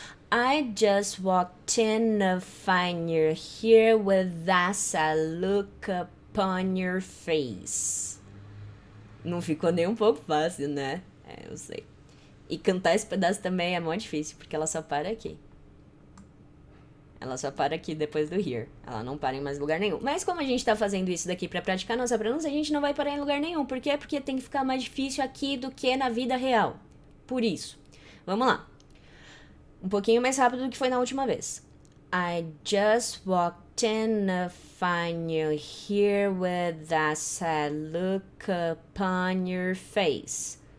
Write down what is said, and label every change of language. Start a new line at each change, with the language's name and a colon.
English: I just walked in to find you here with that sad look upon your face.
Portuguese: Não ficou nem um pouco fácil, né? Eu sei. E cantar esse pedaço também é muito difícil, porque ela só para aqui. Ela só para aqui depois do here. Ela não para em mais lugar nenhum. Mas como a gente tá fazendo isso daqui pra praticar nossa pronúncia, a gente não vai parar em lugar nenhum. Por quê? Porque tem que ficar mais difícil aqui do que na vida real. Por isso. Vamos lá. Um pouquinho mais rápido do que foi na última vez.
English: I just walked in to find you here with that sad look upon your face.